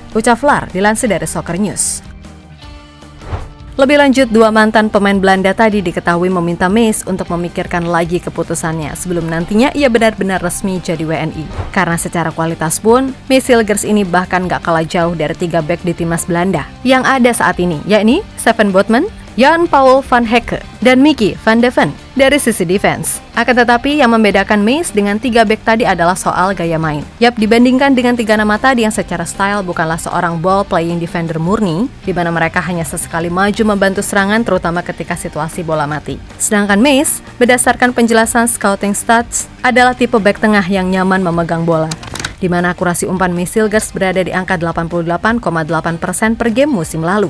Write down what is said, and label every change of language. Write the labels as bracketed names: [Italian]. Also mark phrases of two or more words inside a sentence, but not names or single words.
[Indonesian] Ucap Vlaar dilansir dari Soccer News. Lebih lanjut, 2 mantan pemain Belanda tadi diketahui meminta Mees untuk memikirkan lagi keputusannya sebelum nantinya ia benar-benar resmi jadi WNI. Karena secara kualitas pun, Mees Hilgers ini bahkan gak kalah jauh dari 3 bek di timnas Belanda yang ada saat ini, yakni Steven Botman, Jan Paul van Hecke, dan Mickey van de Ven dari sisi defense. Akan tetapi yang membedakan Mees dengan 3 bek tadi adalah soal gaya main. Yap, dibandingkan dengan 3 nama tadi yang secara style bukanlah seorang [English] ball playing defender [Indonesian] murni, di mana mereka hanya sesekali maju membantu serangan terutama ketika situasi bola mati. Sedangkan Mees, berdasarkan penjelasan [English] scouting stats, [Indonesian] adalah tipe bek tengah yang nyaman memegang bola, di mana akurasi umpan Mees Hilgers berada di angka 88,8% per game musim lalu.